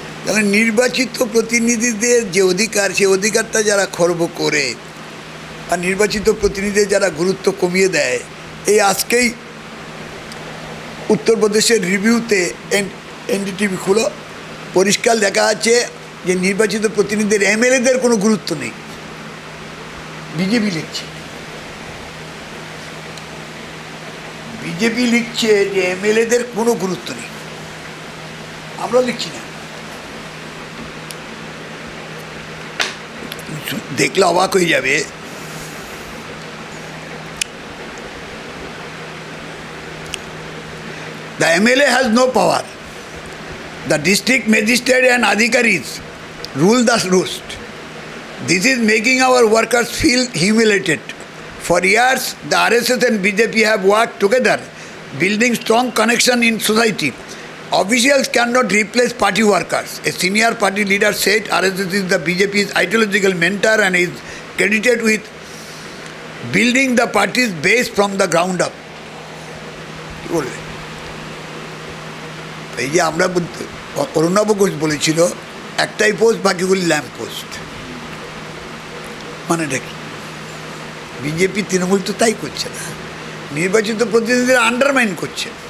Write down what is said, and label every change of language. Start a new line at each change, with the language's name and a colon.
Bangla: তাহলে নির্বাচিত প্রতিনিধিদের যে অধিকার, সেই অধিকারটা যারা খর্ব করে আর নির্বাচিত প্রতিনিধিদের যারা গুরুত্ব কমিয়ে দেয়, এই আজকেই উত্তরপ্রদেশের রিভিউতে এনডিটিভি খুলো, পরিষ্কার লেখা আছে যে নির্বাচিত প্রতিনিধিদের এমএলএদের কোনো গুরুত্ব নেই। বিজেপি লিখছে, বিজেপি লিখছে যে এমএলএদের কোনো গুরুত্ব নেই, আমরা লিখছি না। দেখলে অবাক হয়ে যাবে,
English: the MLA has no power. The district magistrate and adhikaris rule the roost. This is making our workers feel humiliated. For years, the RSS and BJP have worked together, building strong connection in society. Officials cannot replace party workers. A senior party leader said RSS is the BJP's ideological mentor and is credited with building the party's base from the ground up.
Bangla: এই যে আমরা অরুণাভ ঘোষ বলেছিল একটাই post, বাকিগুলি lamp post, মানেটা কি? BJP Trinamool তো তাই করছে না, নির্বাচিত প্রতিনিধিরা আন্ডারমাইন করছে।